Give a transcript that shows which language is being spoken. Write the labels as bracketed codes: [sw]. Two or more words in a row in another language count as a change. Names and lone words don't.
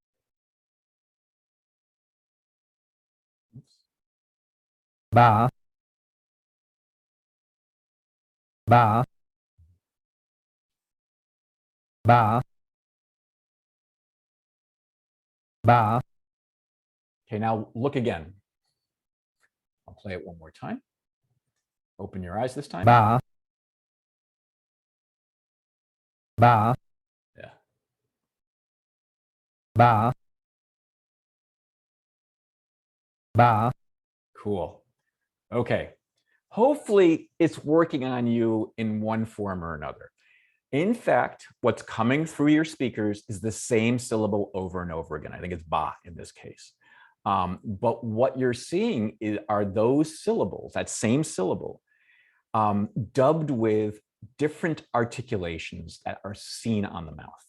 [en] ba, ba, ba, ba, Okay, now look again. I'll play it one more time. Open your eyes this time. ba, ba, Yeah. ba, ba. Cool. Okay. Hopefully it's working on you in one form or another. In fact, what's coming through your speakers is the same syllable over and over again. I think it's ba in this case. But what you're seeing are those syllables, that same syllable, dubbed with different articulations that are seen on the mouth.